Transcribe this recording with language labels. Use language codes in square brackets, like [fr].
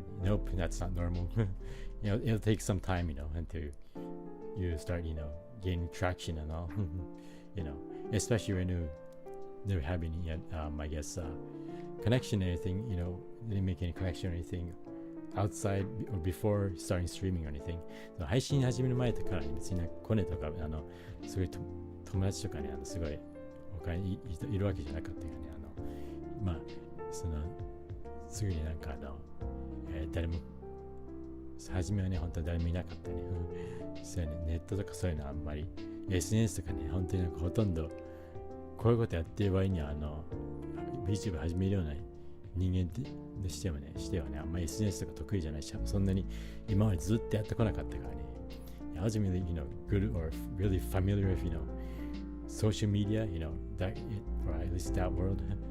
[en] And nope, that's not normal. It'll take some time, until you start, gaining traction and all. Especially when they're having, I guess, connection or anything. Didn't make any connection or anything outside or before starting streaming or anything. [ja] 配信始める前とか別にコネとかすごい友達とかねすごい他にいるわけじゃなかったよね。すぐになんか誰も初めはね本当に誰もいなかったね。そうね、ネットとかそういうのあんまり SNS とかね本当になんかほとんどこういうことやってる場合にはVTuber 始めるような人間でしてはねあんまり SNS とか得意じゃないし、そんなに今までずっとやってこなかったからね。 [en] I wasn't really good or really familiar with social media, that or at least that world.